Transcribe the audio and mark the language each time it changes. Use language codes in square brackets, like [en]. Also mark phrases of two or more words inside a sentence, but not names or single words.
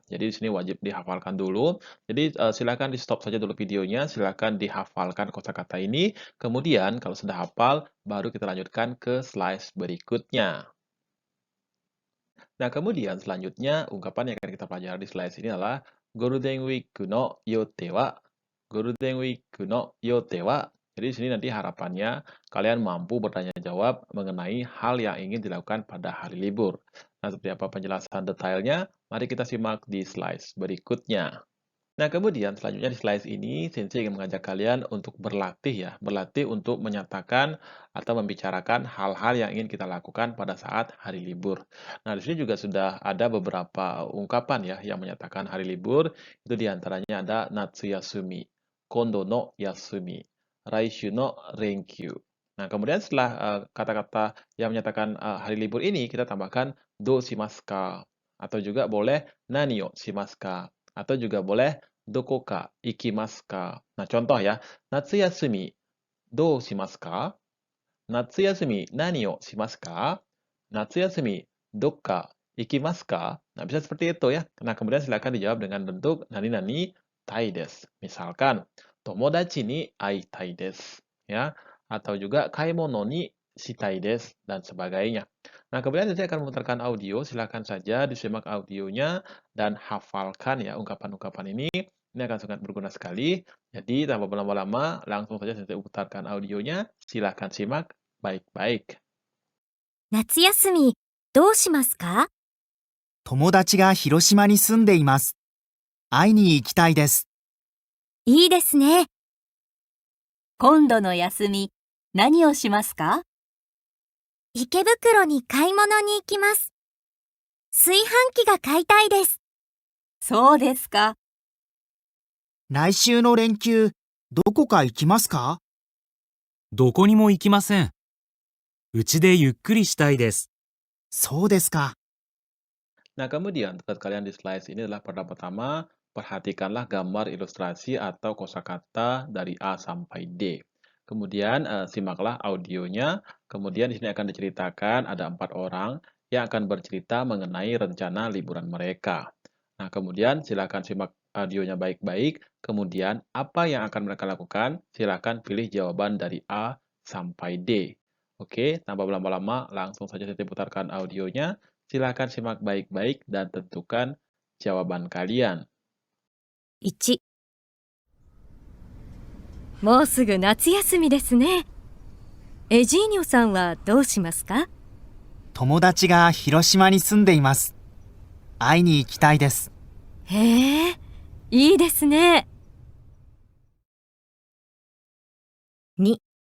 [id] Jadi di sini wajib dihafalkan dulu. Jadi silakan di stop saja dulu videonya, silakan dihafalkan kosakata ini. Kemudian kalau sudah hafal, baru kita lanjutkan ke slide berikutnya. Nah, kemudian selanjutnya ungkapan yang akan kita pelajari di slide ini adalah [ja] ゴールデンウィークの予定は. ゴールデンウィークの予定は. [id] Jadi di sini nanti harapannya kalian mampu bertanya jawab mengenai hal yang ingin dilakukan pada hari libur. Nah, seperti apa penjelasan detailnya? Mari kita simak di slide berikutnya. Nah, kemudian selanjutnya di slide ini, Sensei ingin mengajak kalian untuk berlatih ya. Berlatih untuk menyatakan atau membicarakan hal-hal yang ingin kita lakukan pada saat hari libur. Nah, di sini juga sudah ada beberapa ungkapan ya yang menyatakan hari libur. Itu diantaranya ada Natsuyasumi, Kondo no Yasumi, Raishu no Renkyu. Nah, kemudian setelah kata-kata yang menyatakan hari libur ini, kita tambahkan [ja] どうしますか, [id] atau juga boleh [ja] 何をしますか, [id] atau juga boleh [ja] どこか行きますか. [id] Nah, contoh ya, [ja] 夏休みどうしますか? 夏休み何をしますか？夏休みどっか行きますか? [id] Nah, bisa seperti itu ya. Nah, kemudian silakan dijawab dengan bentuk [ja] なになにたいです. Misalkan, 友達に会いたいです. [id] Ya, atau juga [ja] 買い物にしたいです, [id] dan sebagainya. Nah, kemudian saya akan memutarkan audio. Silakan saja disimak audionya dan hafalkan ya ungkapan-ungkapan ini. Ini akan sangat berguna sekali. Jadi, tanpa berlama-lama, langsung saja saya putarkan audionya. Silakan simak baik-baik. [ja] 夏休み、どうしますか？友達が広島に住んでいます。会いに行きたいです。いいですね。今度の休み、何をしますか？池袋に買い物に行きます。炊飯器が買いたいです。そうですか。来週の連休、どこか行きますか？どこにも行きません。うちでゆっくりしたいです。そうですか。 [id] Nah, kemudian tugas kalian di slide ini adalah pertama-tama, perhatikanlah gambar ilustrasi atau kosakata dari A sampai D. Kemudian simaklah audionya. Kemudian di sini akan diceritakan ada 4 orang yang akan bercerita mengenai rencana liburan mereka. Nah, kemudian silakan simak audionya baik-baik. Kemudian apa yang akan mereka lakukan? Silakan pilih jawaban dari A sampai D. Oke, tanpa berlama-lama, langsung saja saya putarkan audionya. Silakan simak baik-baik dan tentukan jawaban kalian. [ja] 1、もうすぐ夏休みですね。エジーニョさんはどうしますか？友達が広島に住んでいます。会いに行きたいです。へえ、いいですね。2、